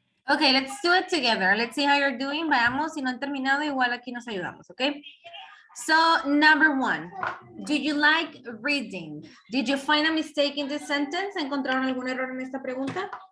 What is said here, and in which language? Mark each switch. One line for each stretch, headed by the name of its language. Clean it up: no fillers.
English: Okay, let's do it together. Let's see how you're doing.
Spanish: Veamos, si no han terminado, igual aquí nos ayudamos, okay?
English: So, number 1, do you like reading? Did you find a mistake in this sentence?
Spanish: ¿Encontraron algún error en esta pregunta?